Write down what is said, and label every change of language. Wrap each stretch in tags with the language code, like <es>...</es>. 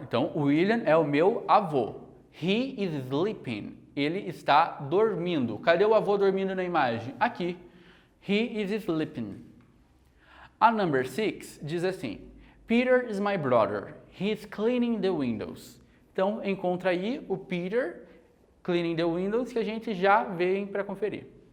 <pt>Então, William é o meu avô.</pt> <en>He is sleeping.</en> <pt>Ele está dormindo. Cadê o avô dormindo na imagem?</pt> <en>Aqui. He is sleeping. A number 6</en> <pt>diz assim:</pt> <en>Peter is my brother. He is cleaning the windows.</en> <pt>Então, encontra aí o Peter</pt> <en>cleaning the windows</en> <pt>que a gente já vem para conferir.</pt>